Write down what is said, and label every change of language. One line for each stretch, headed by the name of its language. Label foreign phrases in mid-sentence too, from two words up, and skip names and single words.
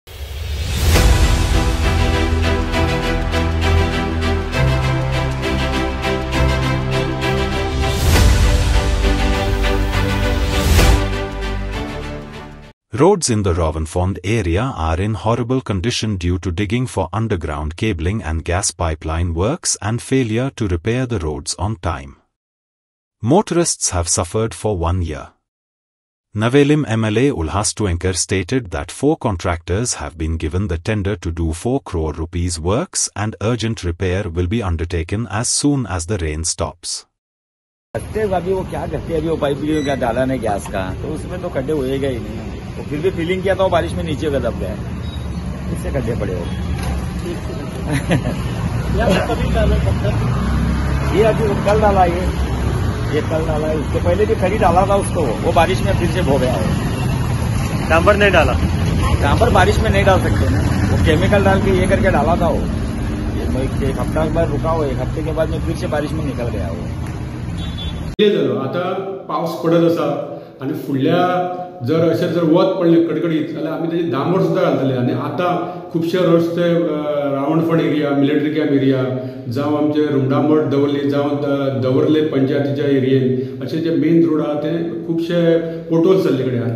English: Roads in the Ravensfond area are in horrible condition due to digging for underground cabling and gas pipeline works and failure to repair the roads on time. Motorists have suffered for 1 year. Nevalim MLA Ulhas Tuenkar stated that 4 contractors have been given the tender to do 4 crore rupees works and urgent repair will be undertaken as soon as the rain stops.
Hindi: अभी वो क्या करते हैं, अभी वो पाइप का डाला नहीं गैस का, तो उसमें तो खड्डे होएगा ही नहीं। वो फिर भी फीलिंग किया था वो बारिश में नीचे दब गए, इससे खड्डे पड़े हो। ये अभी कल डाला, ये कल डाला है, उसके पहले भी खड़ी डाला था उसको, वो बारिश में फिर से भो गया हो। डांबर नहीं डाला, डांबर बारिश में नहीं डाल सकते ना, वो केमिकल डाल के ये करके डाला था वो। एक हफ्ता बाद रुका हो, 1 हफ्ते के बाद में फिर से बारिश में निकल गया वो।
Konkani: आता पावस पडत आसा आणि फुडल्या जर अशें जर वत पडलें कडकडीत जाल्यार आमी तेजी डांबर सुद्दां घालतले। आनी आतां खुबशे रस्ते रावणफोंड एरिया,
English: military camp area
Konkani: जावं आमचे रुमडामठ दवरली जावं दवरले पंचायतीच्या एरियेन अशे जे
English: main road
Konkani: आहा ते खुबशे पोटोल्स जाल्ले कडेन आहा।